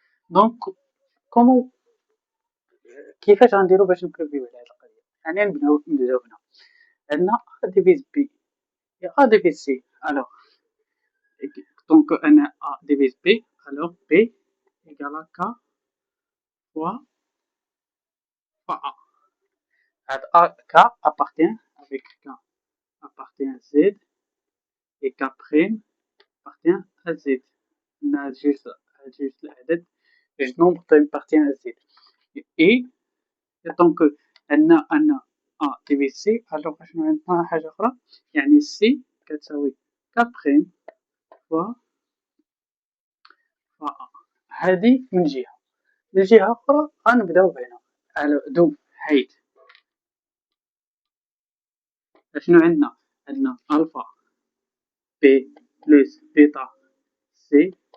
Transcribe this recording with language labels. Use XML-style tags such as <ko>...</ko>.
<ar>دونك كومون كيفاش غنديرو باش نبروفيو على هاد القضيه؟ يعني نبداو هنا. عندنا ا ديفيز بي</ar> <fr>et a divise c. Alors donc انا a divise b, alors b égale à k fois a. هاد a k appartient avec k appartient à z et k prime appartient à z.</fr> <ar>هاد جوج الأعداد جوج نومبر</ar> <fr>appartient à z. et donc عندنا a divise c.</fr> <ar>alors شنو عندنا حاجة أخرى، يعني c كتساوي k prime فوا a. هادي من جهة. من جهة أخرى غنبداو هنا على حيث شنو عندنا ألفا بي بلس بيتا سي.</ar>